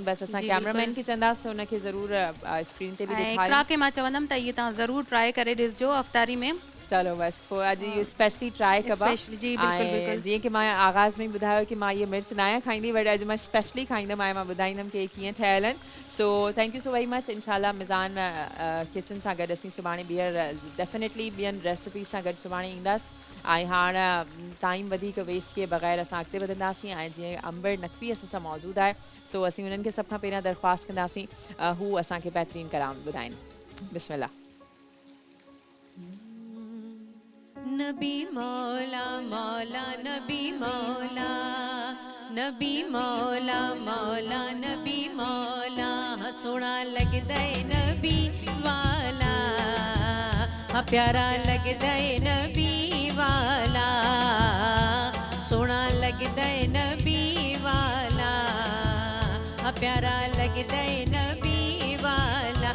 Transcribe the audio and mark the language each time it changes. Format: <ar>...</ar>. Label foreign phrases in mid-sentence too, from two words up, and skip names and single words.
<sd>बसि असां कैमरामैन खे चवंदासीं उनखे ज़रूरु स्क्रीन ते बि ॾेखारियो। इकरा खे मां चवंदमि त इहे तव्हां ज़रूरु ट्राई करे ॾिसजो अफ़तारी में। चलो बस पोइ अॼु इहो स्पेशली ट्राई कबा। जी बिल्कुलु बिल्कुलु। जीअं कि मां आगाज़ में ई ॿुधायो कि मां इहे मिर्च न आहियां खाईंदी, बट अॼु मां स्पेशली खाईंदमि ऐं मां ॿुधाईंदमि कि कीअं ठहियल आहिनि।</sd> <en>So thank you so very much.</en> <sd>इंशाल्लाह मिज़ान किचन सां गॾु असीं सुभाणे ॿीहर डेफिनेटली ॿियनि रेसिपी सां गॾु सुभाणे ईंदासीं। ऐं हाणे टाइम वधीक वेस्ट किए बग़ैर असां अॻिते वधंदासीं। ऐं जीअं अंबर नक़वी असां सां मौजूदु आहे, सो असीं उन्हनि खे सभ खां पहिरियां दरख़्वास्त कंदासीं हू असांखे बहितरीनु कलाम ॿुधाइनि। बिस्मिल्लाह।</sd> <pa>ਨਬੀ ਮੌਲਾ ਮੌਲਾ ਨਬੀ ਮੌਲਾ, ਨਬੀ ਮੌਲਾ ਮੌਲਾ ਨਬੀ ਮੌਲਾ, ਸੋਹਣਾ ਲੱਗਦਾ ਹੈ ਨਬੀ ਵਾਲਾ, ਪਿਆਰਾ ਲੱਗਦਾ ਹੈ ਨਬੀ ਵਾਲਾ, ਸੋਹਣਾ ਲੱਗਦਾ ਹੈ ਨਬੀ ਵਾਲਾ, ਪਿਆਰਾ ਲੱਗਦਾ ਹੈ ਨਬੀ ਵਾਲਾ।</pa>